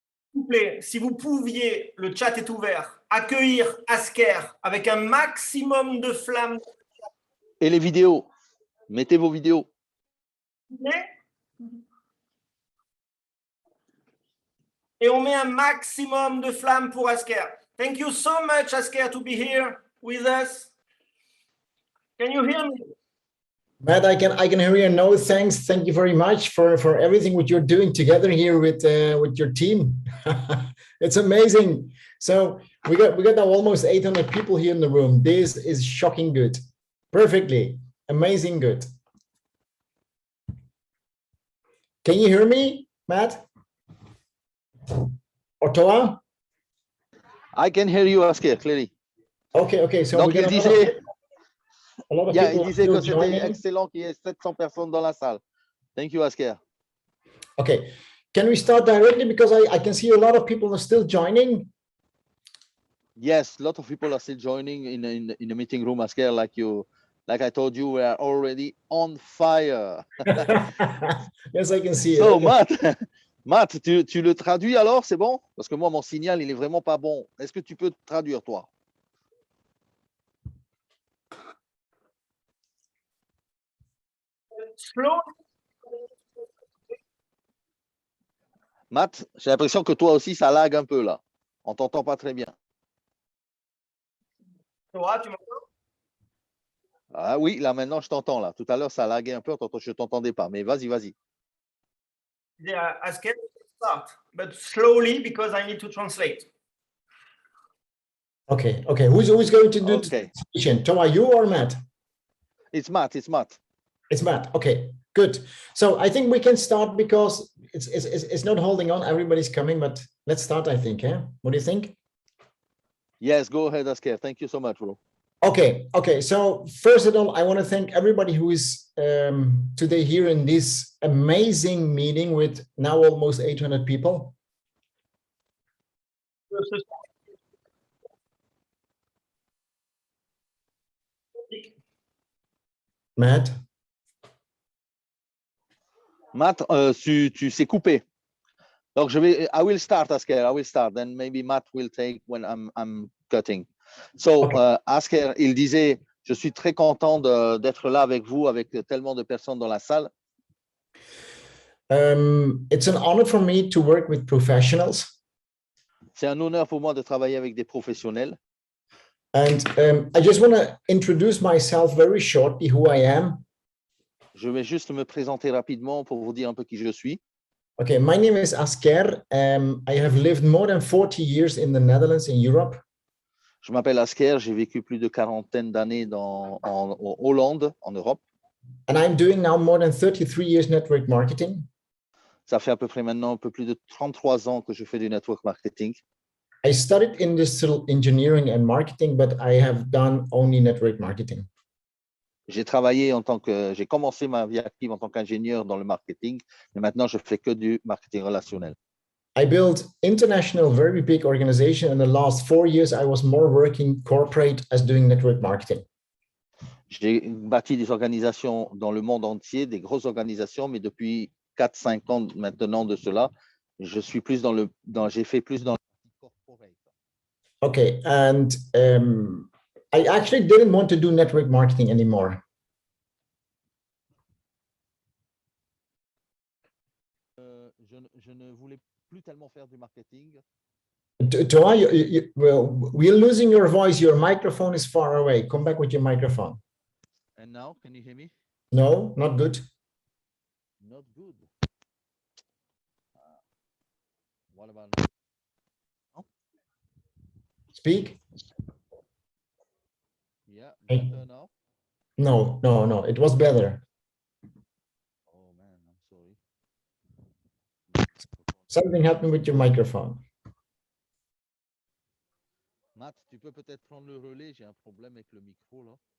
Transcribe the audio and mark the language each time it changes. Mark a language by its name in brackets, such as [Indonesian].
[French] S'il vous plaît, si vous pouviez, le chat est ouvert, accueillir Asker avec un maximum de flammes. Et les vidéos, mettez vos vidéos. Et on met un maximum de flammes pour Asker. [English] Thank you so much, Asker, to be here with us. Can you hear me? Matt, I can hear you. No, thanks. Thank you very much for everything what you're doing together here with your team. It's amazing. So we got now almost 800 people here in the room. This is shocking good. Perfectly. Amazing good. Can you hear me, Matt? Or Toa? I can hear you, Asker, clearly. Okay. So [French] donc, il disait que c'était [English] joining. [French] excellent qu'il y ait 700 personnes dans la salle. [English] Thank you, Asker. Okay. Can we start directly? Because I can see a lot of people are still joining. Yes, a lot of people are still joining in the meeting room, Asker, like I told you, we are already on fire. Yes, I can see so, it. [French] Matt, tu le traduis alors, c'est bon? Parce que moi, mon signal, il est vraiment pas bon. Est-ce que tu peux traduire, toi? Slow. Matt, j'ai l'impression que toi aussi, ça lag un peu là. On t'entend pas très bien. Toa, tu m'entends? Ah oui, là maintenant, je t'entends là. Tout à l'heure, ça laguait un peu, je t'entendais pas. Mais vas-y. [English] Asker, start, but slowly because I need to translate. Okay, okay. Who's going to do Okay. the translation? Thomas, you or Matt? It's Matt. It's Matt. It's Matt. Okay, good. So I think we can start because it's not holding on. Everybody's coming, but let's start, I think. Yeah. What do you think? Yes, go ahead, Asker. Thank you so much, bro. Okay, okay. So first of all, I want to thank everybody who is today here in this amazing meeting with now almost 800 people. Matt? [French] Matt, tu s'es coupé. Donc, [English] I will start, Asker. I will start. Then maybe Matt will take when I'm cutting. So, Okay. [French] Asker, il disait, je suis très content d'être là avec vous, avec tellement de personnes dans la salle. [English] It's an honor for me to work with professionals. [French] C'est un honneur pour moi de travailler avec des professionnels. [English] And I just want to introduce myself very shortly, who I am. [French] Je vais juste me présenter rapidement pour vous dire un peu qui je suis. [English] Okay, my name is Asker. I have lived more than 40 years in the Netherlands, in Europe. [French] Je m'appelle Asker, j'ai vécu plus de quarantaine d'années en Hollande, en Europe. [English] And I'm doing now more than 33 years network marketing. [French] Ça fait à peu près maintenant un peu plus de 33 ans que je fais du network marketing. [English] I studied industrial engineering and marketing, but I have done only network marketing. [French] J'ai commencé ma vie active en tant qu'ingénieur dans le marketing, mais maintenant je fais que du marketing relationnel. [English] I built international, very big organization. In the last 4 years, I was more working corporate as doing network marketing. [French] J'ai bâti des organisations dans le monde entier, des grosses organisations, mais depuis 4-5 ans maintenant de cela, je suis plus j'ai fait plus dans le corporate. [English] Okay, and I actually didn't want to do network marketing anymore. [French] Je ne voulais plus tellement faire du marketing. [English] Toa, well, we're losing your voice. Your microphone is far away. Come back with your microphone. And now, can you hear me? No, not good. Not good. What about now? Speak. Yeah, Hey. better now? No, no, no. It was better. Oh man, I'm sorry. Something happened with your microphone. [French] Matt, tu peux peut-être prendre le relais, j'ai un problème avec le micro là.